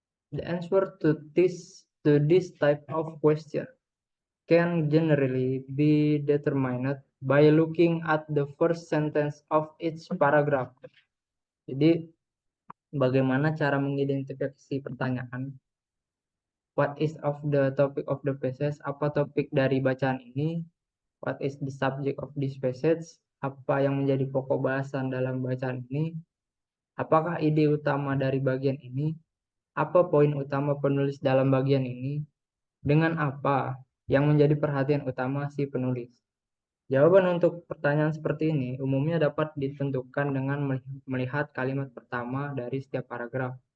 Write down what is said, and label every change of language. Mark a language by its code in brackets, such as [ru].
[en] The answer to this type of question can generally be determined by looking at the first sentence of each paragraph. [id] Jadi, bagaimana cara mengidentifikasi pertanyaan? [en] What is of the topic of the passage? [id] Apa topik dari bacaan ini? [en] What is the subject of this passage? [id] Apa yang menjadi pokok bahasan dalam bacaan ini? Apakah ide utama dari bagian ini? Apa poin utama penulis dalam bagian ini? Dengan apa yang menjadi perhatian utama si penulis? Jawaban untuk pertanyaan seperti ini umumnya dapat ditentukan dengan melihat kalimat pertama dari setiap paragraf.